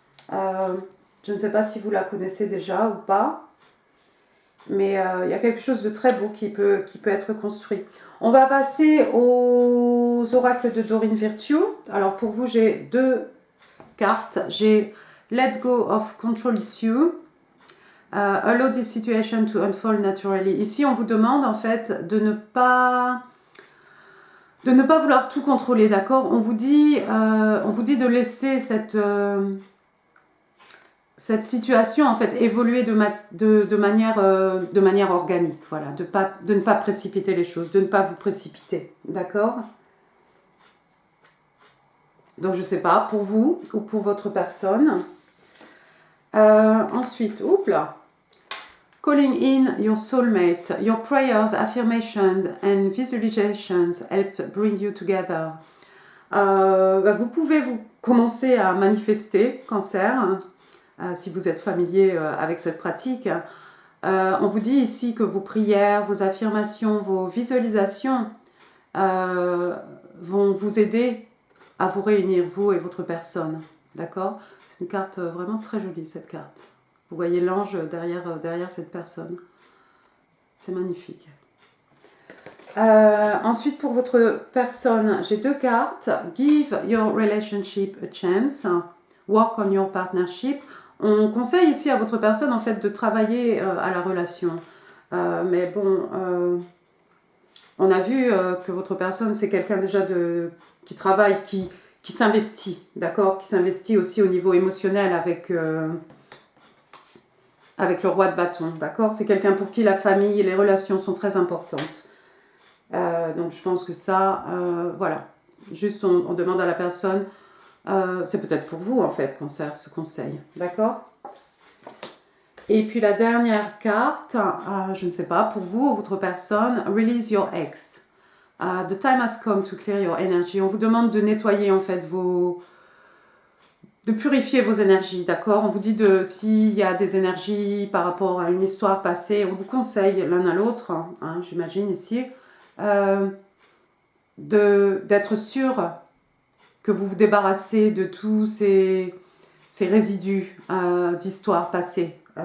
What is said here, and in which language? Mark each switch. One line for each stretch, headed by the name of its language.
French: Je ne sais pas si vous la connaissez déjà ou pas, mais il y a quelque chose de très beau qui peut être construit. On va passer aux oracles de Dorine Virtue. Alors pour vous, j'ai 2 cartes. J'ai Let Go of Control Issue.
English: Allow this situation to unfold naturally.
French: Ici, on vous demande en fait de ne pas vouloir tout contrôler, d'accord? On vous dit de laisser cette situation en fait évoluer de manière organique, voilà, de ne pas précipiter les choses, de ne pas vous précipiter, d'accord? Donc je sais pas, pour vous ou pour votre personne. Ensuite, oups là.
English: Calling in your soulmate, your prayers, affirmations and visualizations help bring you together.
French: Vous pouvez commencer à manifester, Cancer, si vous êtes familier avec cette pratique. On vous dit ici que vos prières, vos affirmations, vos visualisations vont vous aider à vous réunir, vous et votre personne. D'accord? C'est une carte vraiment très jolie, cette carte. Vous voyez l'ange derrière cette personne. C'est magnifique. Ensuite, pour votre personne, j'ai 2 cartes.
English: Give your relationship a chance. Work on your partnership.
French: On conseille ici à votre personne, en fait, de travailler à la relation. Mais bon, on a vu que votre personne, c'est quelqu'un déjà qui travaille, qui s'investit, d'accord? Qui s'investit aussi au niveau émotionnel avec le roi de bâton, d'accord? C'est quelqu'un pour qui la famille et les relations sont très importantes. Donc je pense que ça, voilà. Juste on demande à la personne, c'est peut-être pour vous en fait, Cancer, ce conseil, d'accord? Et puis la dernière carte, je ne sais pas, pour vous ou votre personne,
English: release your ex. The time has come to clear your energy.
French: On vous demande de nettoyer en fait de purifier vos énergies, d'accord? On vous dit s'il y a des énergies par rapport à une histoire passée, on vous conseille l'un à l'autre, hein, j'imagine ici, d'être sûr que vous vous débarrassez de tous ces résidus d'histoire passée.